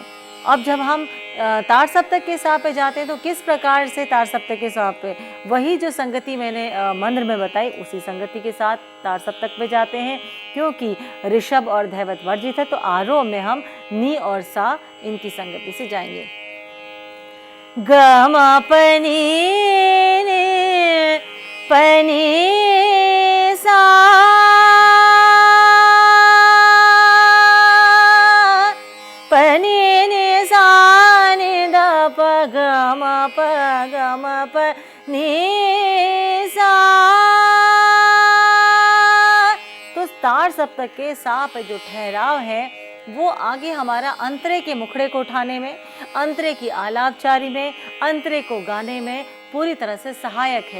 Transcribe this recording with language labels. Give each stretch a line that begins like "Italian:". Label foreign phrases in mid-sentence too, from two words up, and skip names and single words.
Hindi: अब जब हम तार सप्तक के सा पे जाते हैं तो किस प्रकार से तार सप्तक के सा पे, वही जो संगति मैंने मंत्र में बताई उसी संगति के साथ तार सप्तक पे जाते हैं, क्योंकि ऋषभ और धैवत वर्जित है। तो आरोह में हम नी और सा इनकी संगति से जाएंगे। ग म प नि प नि सा प नि सा नि द प ग म प नि सा। तो तार सप्तक के सा पे जो ठहराव है वो आगे हमारा अंतरे के मुखड़े को उठाने में, अंतरे की आलापचारी में, अंतरे को गाने में पूरी तरह से सहायक है।